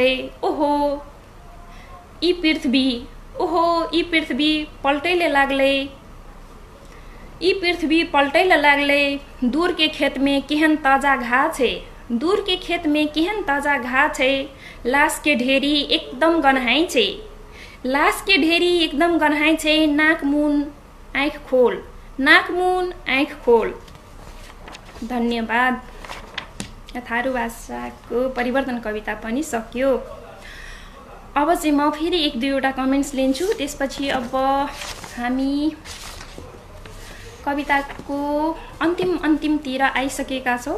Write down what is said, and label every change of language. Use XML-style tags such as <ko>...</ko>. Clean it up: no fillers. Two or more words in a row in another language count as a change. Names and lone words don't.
<thq>ओहो ई पृथ्वी, ओहो ई पृथ्वी पलटैले लागलै, ई पृथ्वी पलटैले लागलै। दूर के खेत में केहन ताजा घास छै, दूर के खेत में केहन ताजा घास छै। लाश के ढेरी एकदम गन्हाई छै, लाश के ढेरी एकदम गन्हाई छै। नाक मुन आँख खोल, नाक मुन आँख खोल।</thq> <ne>धन्यवाद। थारू भाषाको परिवर्तन कविता पनि सक्यो। अब चाहिँ म फेरि एक दुईवटा कमेन्ट्स लिन्छु, त्यसपछि अब हामी कविताको अन्तिमतिर आइसकेका छौँ।</ne>